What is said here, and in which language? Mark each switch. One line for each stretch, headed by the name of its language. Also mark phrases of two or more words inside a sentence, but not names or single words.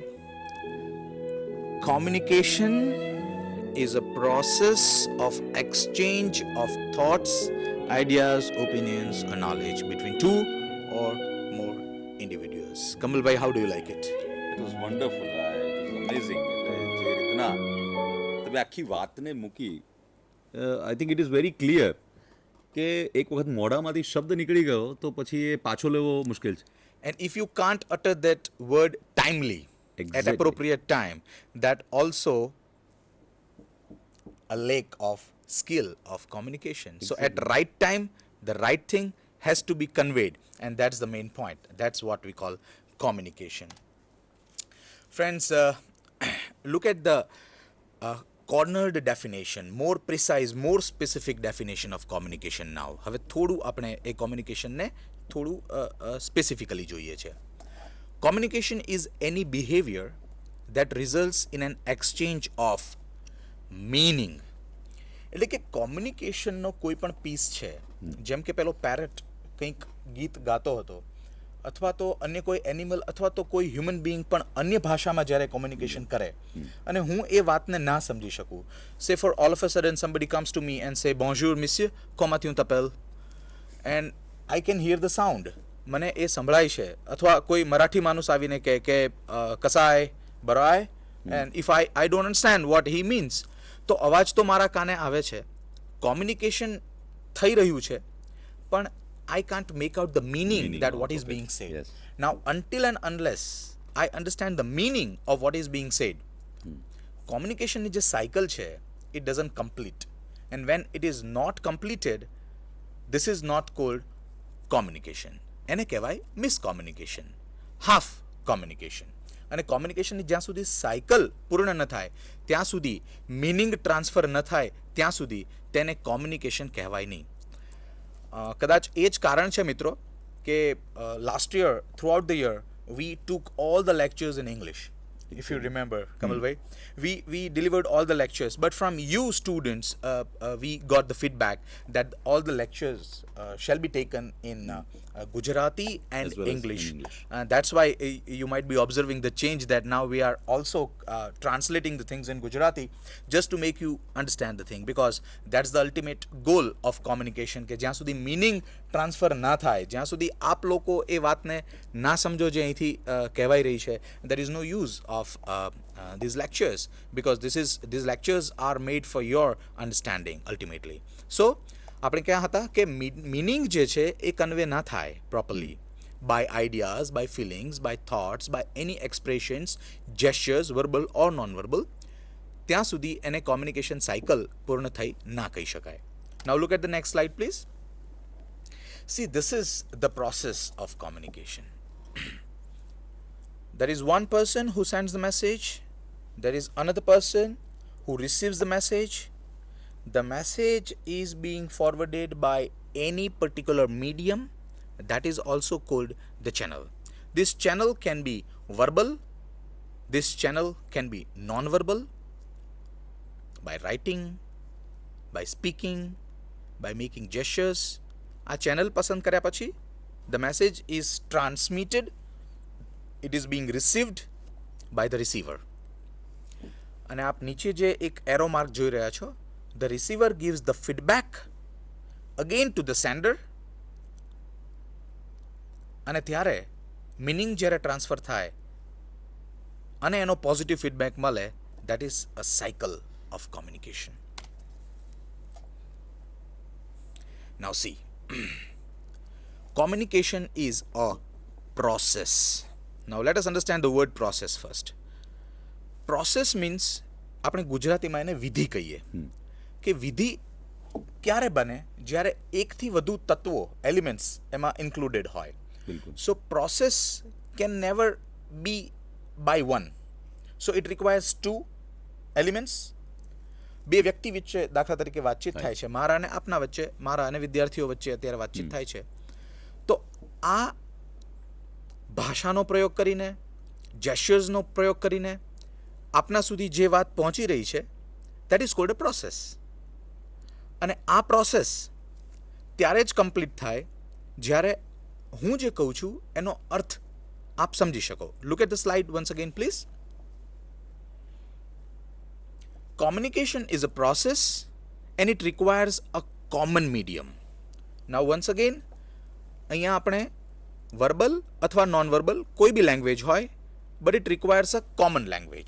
English: Communication is a process of exchange of thoughts, ideas, opinions, or knowledge between 2 or more individuals. Kamal bhai, how do you like it? It was wonderful. It was amazing.
Gujarati: એટલે જે રીતના તમે આખી વાતને મૂકી,
English: I think it is very clear
Gujarati: કે એક વખત મોઢામાંથી શબ્દ નીકળી ગયો તો પછી એ પાછો લેવો મુશ્કેલ છે.
English: And if you can't utter that word timely, at Exactly. appropriate time, that also a lack of skill of communication. So at right time, the right thing has to be conveyed, and that's the main point. That's what we call communication. Friends, look at the cornered definition, more precise, more specific definition of communication now.
Gujarati: હવે થોડું આપણે એ communication ને થોડું specifically જોઈએ છે.
English: Communication is any behavior that results in an exchange of meaning.
Gujarati: એટલે કે કોમ્યુનિકેશનનો કોઈ પણ પીસ છે, જેમ કે પેલો પેરેટ કંઈક ગીત ગાતો હતો, અથવા તો અન્ય કોઈ એનિમલ અથવા તો કોઈ
English: human being
Gujarati: પણ અન્ય ભાષામાં જ્યારે કોમ્યુનિકેશન કરે અને હું એ વાતને ના સમજી શકું.
English: say for all of a sudden somebody comes to me and say
French: bonjour monsieur, comment tu t'appelles,
English: and I can hear the sound.
Gujarati: મને એ સંભળાય છે. અથવા કોઈ મરાઠી માણસ આવીને કહે કે
Marathi: कसाय बराय,
English: and if I don't understand what he means,
Gujarati: તો અવાજ તો મારા કાને આવે છે, કોમ્યુનિકેશન થઈ રહ્યું છે, પણ
English: I can't make out the meaning that what is being said. Yes. Now, until and unless I understand the meaning of what is being said, communication is just cycle છે, it doesn't complete. And when it is not completed, this is not called communication.
Gujarati: એને કહેવાય miscommunication,
English: half communication.
Gujarati: અને કોમ્યુનિકેશનની જ્યાં સુધી સાયકલ પૂર્ણ ન થાય, ત્યાં સુધી મિનિંગ ટ્રાન્સફર ન થાય, ત્યાં સુધી તેને કોમ્યુનિકેશન કહેવાય નહીં. કદાચ એ જ કારણ છે મિત્રો કે
English: last year throughout the year we took all the lectures in English. If you remember, Kamal bhai, we delivered all the lectures, but from you students, we got the feedback that all the lectures shall be taken in Gujarati and As well as in English. English. That's why you might be observing the change that now we are also translating the things in Gujarati just to make you understand the thing, because that's the ultimate goal of communication.
Gujarati: કે જ્યાં સુધી
English: meaning transfer
Gujarati: ના થાય, જ્યાં સુધી આપ લોકો એ વાતને ના સમજો જે અહીંથી કહેવાઈ રહી છે,
English: there is no use of these lectures, because these lectures are made for your understanding ultimately. So
Gujarati: આપણે ક્યાં હતા કે
English: meaning
Gujarati: જે છે એ કન્વે ના થાય
English: properly by ideas, by feelings, by thoughts, by any expressions, gestures, verbal or non-verbal,
Gujarati: ત્યાં સુધી એને
English: communication cycle
Gujarati: પૂર્ણ થઈ ના કહી શકાય.
English: Now look at the next slide please. See, this is the process of communication. There is one person who sends the message there is another person who receives the message. The message is being forwarded by any particular medium that is also called the channel. This channel can be verbal, this channel can be non-verbal, by writing, by speaking, by making gestures.
Gujarati: આ ચેનલ પસંદ કર્યા પછી
English: the message is transmitted, it is being received by the receiver.
Gujarati: અને આપ નીચે જે એક એરો માર્ક જોઈ રહ્યા છો,
English: the receiver gives the feedback again to the sender,
Gujarati: અને ત્યારે મીનિંગ જ્યારે ટ્રાન્સફર થાય અને એનો પોઝિટિવ ફીડબેક મળે,
English: that is a cycle of communication. Now see, communication is a process. Now let us understand the word process first. Process means
Gujarati: આપણે ગુજરાતીમાં એને વિધિ કહીએ કે વિધિ ક્યારે બને જ્યારે એકથી વધુ તત્વો એલિમેન્ટ્સ એમાં ઇન્ક્લુડેડ હોય.
English: So process can never be by one. So it requires two elements.
Gujarati: બે વ્યક્તિ વચ્ચે દાખલા તરીકે વાતચીત થાય છે, મારા અને આપના વચ્ચે, મારા અને વિદ્યાર્થીઓ વચ્ચે અત્યારે વાતચીત થાય છે, તો આ ભાષાનો પ્રયોગ કરીને, જેસ્ચર્સનો પ્રયોગ કરીને આપના સુધી જે વાત પહોંચી રહી છે,
English: that is called a process.
Gujarati: અને આ પ્રોસેસ ત્યારે જ કમ્પ્લીટ થાય જ્યારે હું જે કહું છું એનો અર્થ આપ સમજી શકો.
English: Look at the slide once again, please. Communication is a process and it requires a common medium. Now once again,
Gujarati: અહીંયા આપણે verbal અથવા non-verbal કોઈ બી language હોય,
English: but it requires a common language.